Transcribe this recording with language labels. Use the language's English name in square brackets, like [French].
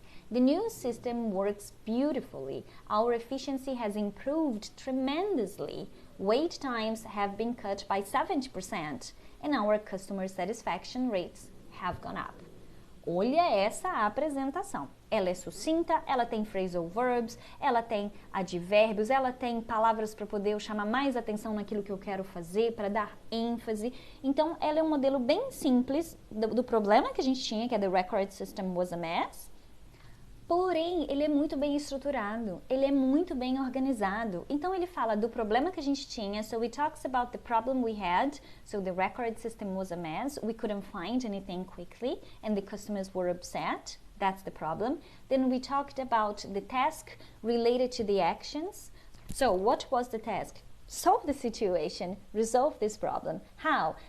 [English] The new system works beautifully. Our efficiency has improved tremendously. Wait times have been cut by 70% and our customer satisfaction rates have gone up. [Portuguese] Olha essa apresentação. Ela é sucinta, ela tem phrasal verbs, ela tem advérbios, ela tem palavras para poder eu chamar mais atenção naquilo que eu quero fazer, para dar ênfase. Então, ela é um modelo bem simples do problema que a gente tinha, que é [English] the record system was a mess. [Portuguese] Porém, ele é muito bem estruturado, ele é muito bem organizado. Então, ele fala do problema que a gente tinha. [English] So, he talks about the problem we had. So, the record system was a mess. We couldn't find anything quickly and the customers were upset. That's the problem. Then, we talked about the task related to the actions. So, what was the task? Solve the situation, resolve this problem. How?